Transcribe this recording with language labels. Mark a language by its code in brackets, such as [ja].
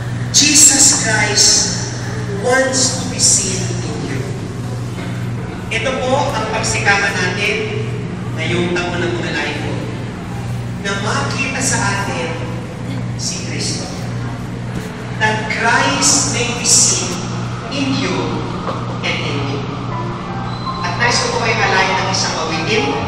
[en] Jesus Christ wants to be seen in you. [tl] Ito po ang pagsikapan natin ngayong taon ng mga life na makita sa atin si Kristo. [en] That Christ may be seen in you and in me. [tl] At nais ko po kayo alayan ng isang awitin.